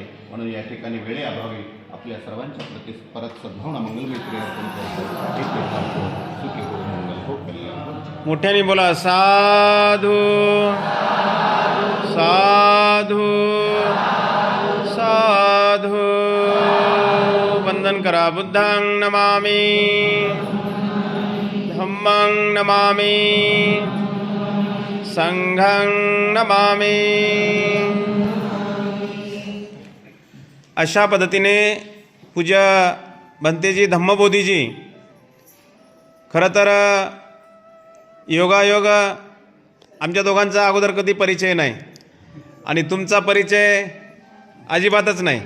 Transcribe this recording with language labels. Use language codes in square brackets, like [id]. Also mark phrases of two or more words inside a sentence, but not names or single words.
[mr] म्हणून या ठिकाणी वेळेअभावी आपल्या सर्वांच्या प्रती परत सद्भावना मंगलमैत्री अर्पण करतो. [hi] सुखी हो, मंगल हो, कल्याण हो. [mr] मोठ्याने बोला साधू साधू साधू. वंदन करा. [pi] बुद्धं नमामि, धम्मं नमामि, संघं नमामि. [mr] अशा पद्धतीने पूज्य भंतेजी धम्मबोधीजी खरं तर योगायोग आमच्या दोघांचा अगोदर कधी परिचय नाही आणि तुमचा परिचय अजिबातच नाही.